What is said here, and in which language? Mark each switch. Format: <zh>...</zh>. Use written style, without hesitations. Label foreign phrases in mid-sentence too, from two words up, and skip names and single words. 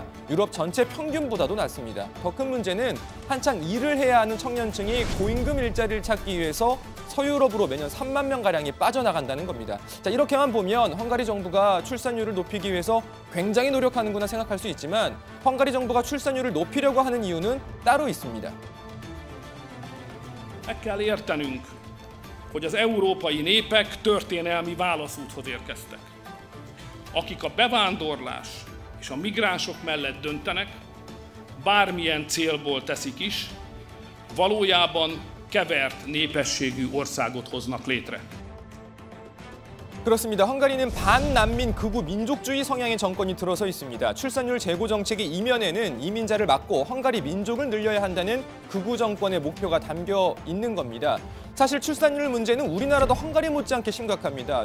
<ko>유럽 전체 평균보다도 낮습니다. 더 큰 문제는 한창 일을 해야 하는 청년층이 고임금 일자리를 찾기 위해서 서유럽으로 매년 3만 명가량이 빠져나간다는 겁니다. 자, 이렇게만 보면 헝가리 정부가 출산율을 높이기 위해서 굉장히 노력하는구나 생각할 수 있지만 헝가리 정부가 출산율을 높이려고 하는 이유는 따로 있습니다.</ko> <hu>Meg kell értenünk, hogy az európai népek történelmi válaszúthoz érkeztek. Akik a bevándorlás és a migránsok mellett döntenek, bármilyen célból teszik is, valójában kevert népességű országot hoznak létre.</hu> <ko>그렇습니다. 헝가리는 반난민 극우 민족주의 성향의 정권이 들어서 있습니다. 출산율 재고 정책의 이면에는 이민자를 막고 헝가리 민족을 늘려야 한다는 극우 정권의 목표가 담겨 있는 겁니다. 사실 출산율 문제는 우리나라도 헝가리 못지않게 심각합니다.</ko>